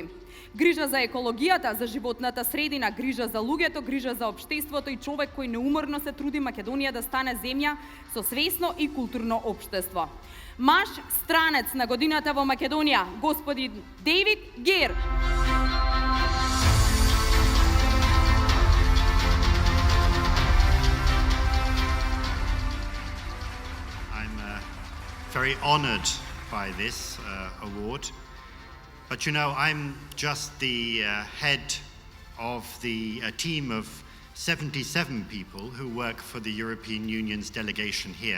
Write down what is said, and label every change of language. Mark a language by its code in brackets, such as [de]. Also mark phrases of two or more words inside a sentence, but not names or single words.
[mk] Грижа за екологијата, за животната средина, грижа за луѓето, грижа за општеството и човек кој неуморно се труди Македонија да стане земја со свесно и културно општество. Маж странец на годината во Македонија, господин Дейвид Гер. [en] Very honored by this award. But you know, I'm just the head of the team of 77 people who work for the European Union's delegation here.